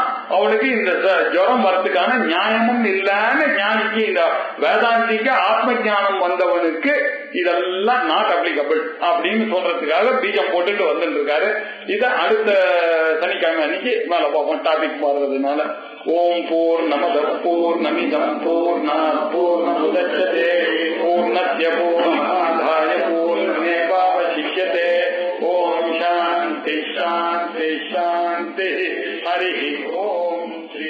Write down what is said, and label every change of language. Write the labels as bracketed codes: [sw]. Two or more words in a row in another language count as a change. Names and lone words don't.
[ta] அவனுக்கு இந்த ஜுரம் வரத்துக்கான நியாயமும் இல்லைன்னு ஞானிக்கு, இந்த வேதாந்திக்கு ஆத்ம ஞானம் வந்தவனுக்கு இதெல்லாம் [en] not applicable [ta] அப்படின்னு சொல்றதுக்காக பீஜம் போட்டுட்டு வந்துட்டு இருக்காரு. இத அடுத்த சனிக்கிழமை அன்னைக்கு மேல பார்ப்போம், டாபிக் மாறுறதுனால. [sa] ॐ पूर्णमदः पूर्णमिदं पूर्णात् पूर्णमुदच्यते पूर्णस्य पूर्णमादाय पूर्णमेवावशिष्यते. ॐ शान्तिः शान्तिः शान्तिः. हरि ॐ.